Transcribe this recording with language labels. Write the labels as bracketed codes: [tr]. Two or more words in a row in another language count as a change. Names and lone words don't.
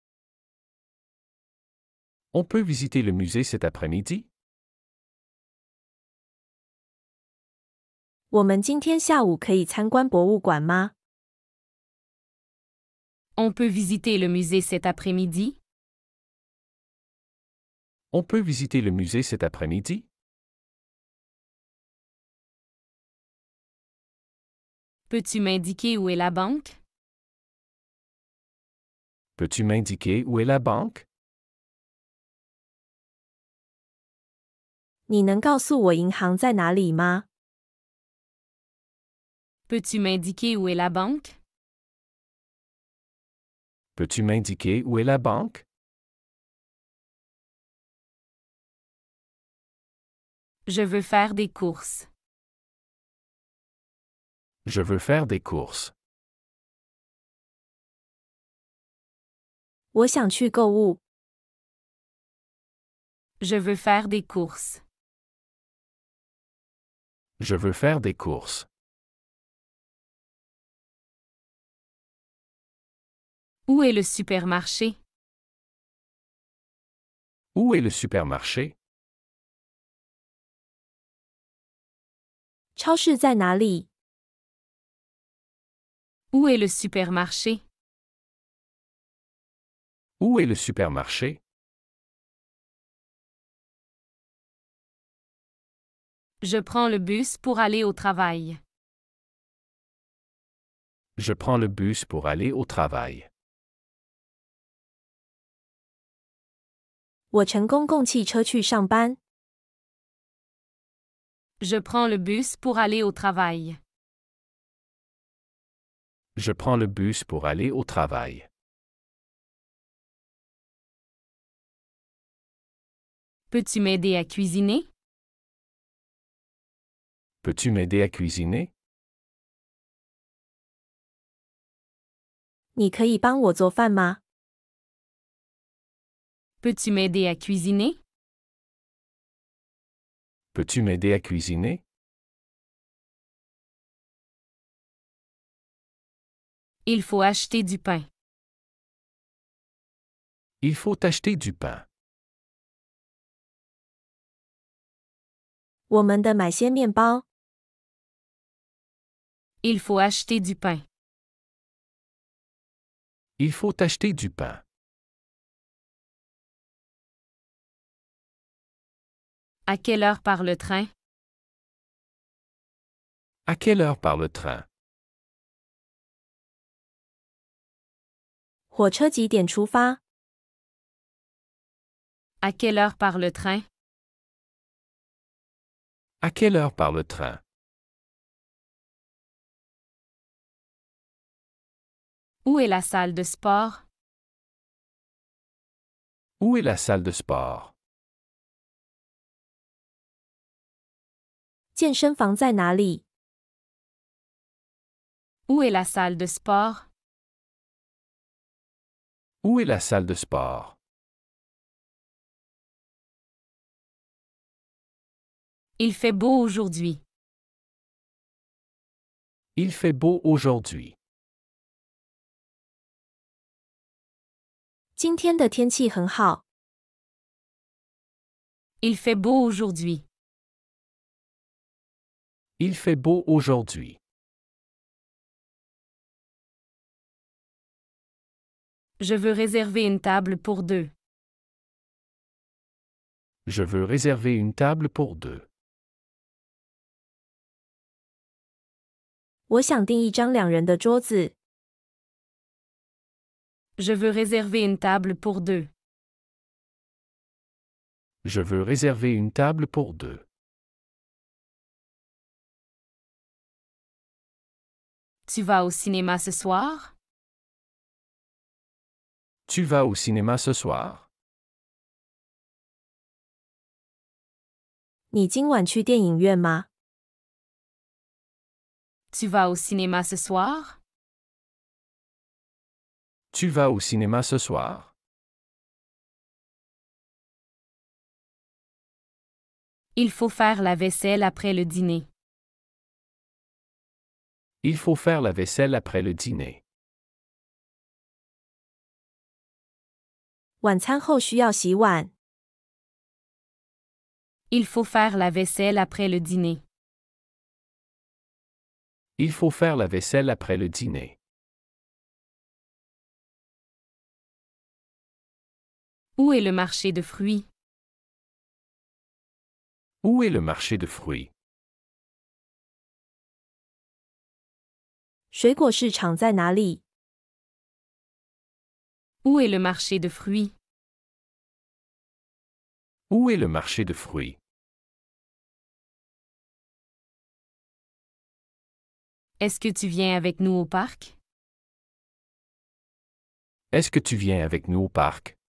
[fr] On peut visiter le musée cet après-midi? [zh] 我们今天下午可以参观博物馆吗？ [fr] On peut visiter le musée cet après-midi? On peut visiter le musée cet après-midi? Peux-tu m'indiquer où est la banque? Peux-tu m'indiquer où est la banque? [zh] 你能告诉我银行在哪里吗？ [fr] Peux-tu m'indiquer où est la banque? Peux-tu m'indiquer où est la banque? Je veux faire des courses. Je veux faire des courses. [zh] 我想去购物。 [fr] Je veux faire des courses. Je veux faire des courses. Où est le supermarché? Où est le supermarché? [zh] 超市在哪里？ [fr] Où est le supermarché? Où est le supermarché? Je prends le bus pour aller au travail. Je prends le bus pour aller au travail. [zh] 我乘公共汽车去上班。 [fr] Je prends le bus pour aller au travail. Je prends le bus pour aller au travail. Peux-tu m'aider à cuisiner? Peux-tu m'aider à cuisiner? [zh] 你可以帮我做饭吗？ [fr] Peux-tu m'aider à cuisiner? Peux-tu m'aider à cuisiner? Il faut acheter du pain. Il faut acheter du pain. [zh] 我们的买些面包。 [fr] Il faut acheter du pain. Il faut acheter du pain. À quelle heure part le train? À quelle heure part le train? [zh] 火车几点出发？ [fr] À quelle heure part le train? À quelle heure part le train? Où est la salle de sport? Où est la salle de sport? [zh] 健身房在哪里？ [fr] Où est la salle de sport? Où est la salle de sport? Il fait beau aujourd'hui. Il fait beau aujourd'hui. [zh] 今天的天气很好。 [fr] Il fait beau aujourd'hui. Il fait beau aujourd'hui. Je veux réserver une table pour deux. Je veux réserver une table pour deux. [zh] 我想订一张2人的桌子。 [fr] Je veux réserver une table pour deux. Je veux réserver une table pour deux. Tu vas au cinéma ce soir? Tu vas au cinéma ce soir? [zh] 你今晚去电影院吗？ [fr] Tu vas au cinéma ce soir? Tu vas au cinéma ce soir? Il faut faire la vaisselle après le dîner. Il faut faire la vaisselle après le dîner. [zh] 晚餐后需要洗碗。 [fr] Il faut faire la vaisselle après le dîner. Il faut faire la vaisselle après le dîner. Où est le marché de fruits? Où est le marché de fruits? [zh] 水果市场在哪里？ [fr] Où est le marché de fruits? Où est le marché de fruits? Est-ce que tu viens avec nous au parc? Est-ce que tu viens avec nous au parc?